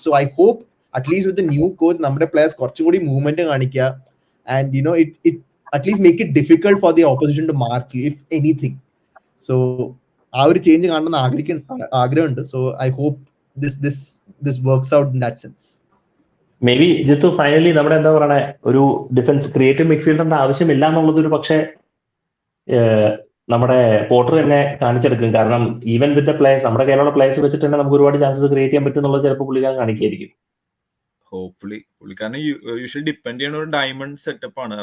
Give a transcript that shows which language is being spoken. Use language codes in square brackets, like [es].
[en] So I hope at least with the new coach, [ml] നമ്മുടെ players കുറച്ചും കൂടി movement കാണിക്കുക, [en] and it at least make it difficult for the opposition to mark you if anything. [ml] So ആ ഒരു change കാണണമെന്ന് ആഗ്രഹമുണ്ട്. [en] So I hope this works out in that sense. [ml] May be Jithu finally നമ്മുടെ എന്താ പറയണേ ഒരു ഡിഫൻസ് ക്രിയേറ്റീവ് മിഡ്ഫീൽഡറിന്റെ ആവശ്യമില്ല എന്നുള്ളതൊരു പക്ഷേ നമ്മുടെ പോർട്ടർ തന്നെ കാണിച്ചെടുക്കും. കാരണം [en] even with the players, [ml] നമ്മുടെ കയ്യിലുള്ള പ്ലേയേഴ്സ് വെച്ചിട്ട് തന്നെ നമുക്ക് ഒരുപാട് ചാൻസസ് ക്രിയേറ്റ് ചെയ്യാൻ പറ്റും എന്നുള്ളത് ചിലപ്പോൾ പുള്ളിക്കാരൻ കാണിക്കായിരിക്കും. ഹോപ്പ്ഫുള്ളി പുള്ളിക്കാരൻ യൂഷ്വലി ഡിപ്പെൻഡ് ചെയ്യുന്ന ഒരു ഡയമണ്ട് സെറ്റപ്പ് ആണ്.